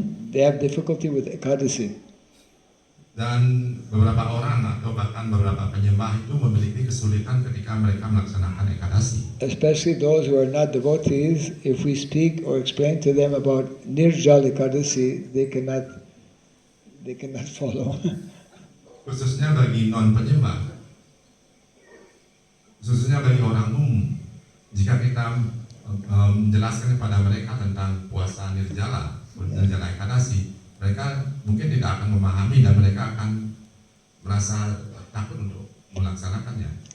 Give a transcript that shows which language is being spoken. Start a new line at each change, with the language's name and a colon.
English: They have difficulty with ekadasi.
Indonesian: Dan beberapa orang atau bahkan beberapa penyembah itu memiliki kesulitan ketika mereka melaksanakan ekadasi.
English: Especially those who are not devotees, if we speak or explain to them about nirjal ekadasi, they cannot follow.
Indonesian: Khususnya bagi non penyembah, khususnya bagi orang umum, jika kita menjelaskan kepada mereka tentang puasa nirjala, nirjala ekadasi, mereka mungkin tidak akan memahami dan mereka akan merasa takut untuk melaksanakannya.